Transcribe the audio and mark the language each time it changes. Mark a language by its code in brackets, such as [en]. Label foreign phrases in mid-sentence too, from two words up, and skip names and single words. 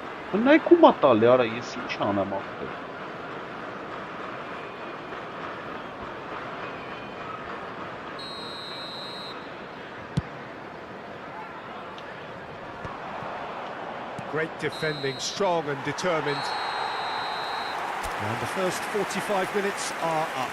[hy] Նայեք ում ա տալի, արա, ես ինչ անեմ ախպեր։ [en] Great defending, strong and determined. And the first 45 minutes are up.